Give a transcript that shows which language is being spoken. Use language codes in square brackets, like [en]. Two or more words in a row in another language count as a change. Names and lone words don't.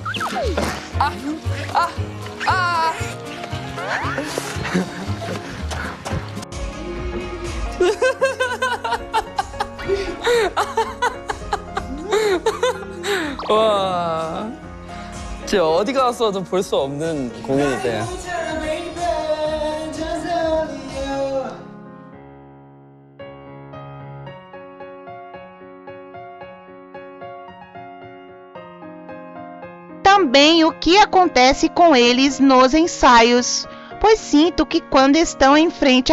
[ko] 와, 진짜 어디 가서도 볼 수 없는 공연이다. [pt] Também o que acontece com eles nos ensaios, pois sinto que quando estão em frente